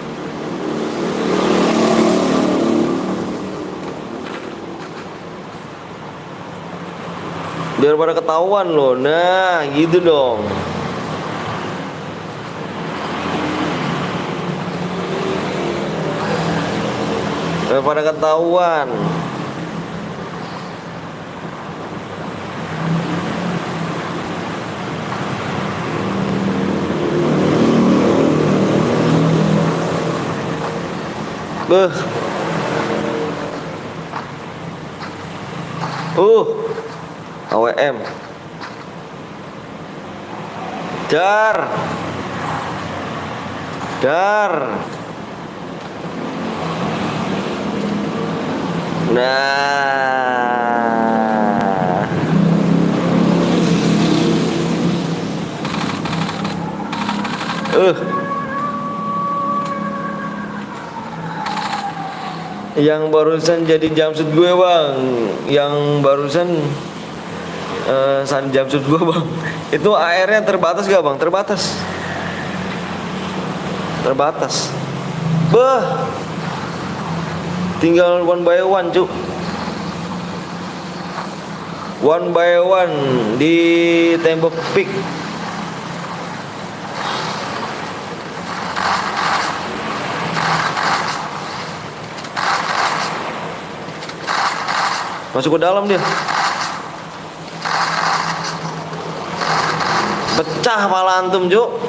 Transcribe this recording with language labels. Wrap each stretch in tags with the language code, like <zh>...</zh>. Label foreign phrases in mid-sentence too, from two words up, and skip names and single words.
<id>Biar pada ketahuan loh. Nah, gitu dong. Biar pada ketahuan. Beuh. AWM. Dar. Nah. Yang barusan jadi jumpsuit gue bang. Yang barusan jumpsuit gue bang. Itu AR-nya terbatas gak bang? Terbatas. Beuh. Tinggal</id> <en>one by one</en> <id>cuk.</id> <en>One by one</en> <id>di tembok peak. Masuk ke dalam dia. Pecah malah antum Juk.</id>